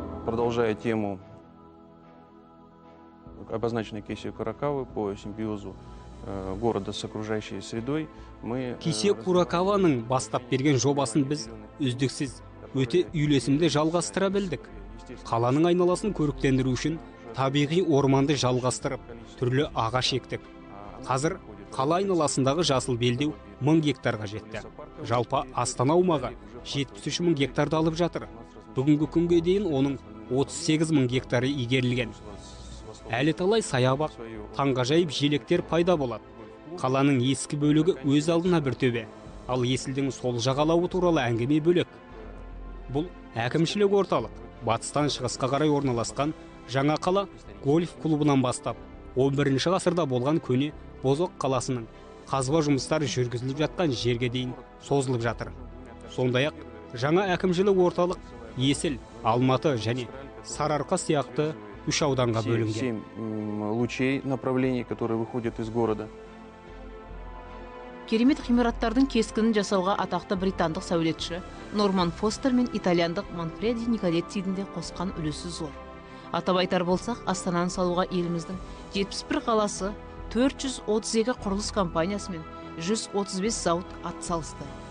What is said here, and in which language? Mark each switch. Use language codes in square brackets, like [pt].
[ru] Продолжая тему, обозначенной Кесию Куракавы по симбиозу города с окружающей средой, мы... [kk] Кесе Куракаваның бастап берген жобасын біз үздіксіз өте үйлесімді жалғастыра білдік. Қаланың айналасын көріктендіру үшін табиғи орманды жалғастырып, түрлі ағаш ектік. Қазір қала айналасындағы жасыл белдеу 1000 гектарға жетті. Жалпы Астана аумағы 73 000 гектарды алып жатыр. Бүгінгі күнге дейін оның 38 000 гектары игерілген. Әлі талай саябақ, таңғажайып желектер пайда болады. Қаланың ескі бөлігі өз алдына бір төбе, ал есілдің сол жағалауы туралы әңгіме бөлек. Бұл әкімшілік орталық, батыстан шығысқа қарай орналасқан жаңа қала гольф клубынан бастап 11 ғасырда болған көне Бозоқ қаласының қазба жұмыстары жүргізіліп жатқан жерге дейін созылып жатыр. Сондай-ақ жаңа әкімшілік орталық Есіл, Алматы және Сарыарқа сияқты 3 ауданға бөлінген. [ru] 7 лучей направлений, которые выходят из города. [kk] Керемет ғимараттардың кескінін жасауға атақты британдық сәулетші Норман Фостер мен итальяндық Манфреди Николеттидің де қосқан үлесі зор. Атап айтар болсақ, Астананы салуға еліміздің 71 қаласы, 432 құрылыс компаниясы мен 135 зауыт атсалысты.